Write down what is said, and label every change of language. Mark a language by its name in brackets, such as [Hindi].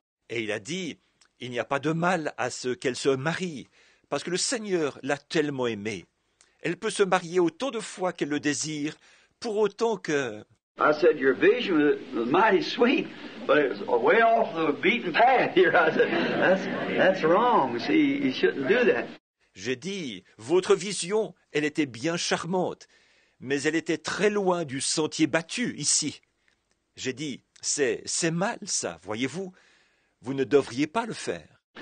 [French] Et il a dit, il n'y a pas de mal à ce qu'elle se marie, parce que le Seigneur l'a tellement aimée. Elle peut se marier autant de fois qu'elle le désire, pour autant que... [English] I said, your vision was mighty sweet, but it was way off the beaten path here. I said, that's wrong. See, you shouldn't do that. [French] J'ai dit, votre vision, elle était bien charmante, mais elle était très loin du sentier battu ici. J'ai dit, c'est mal ça, voyez-vous, vous ne devriez pas le faire.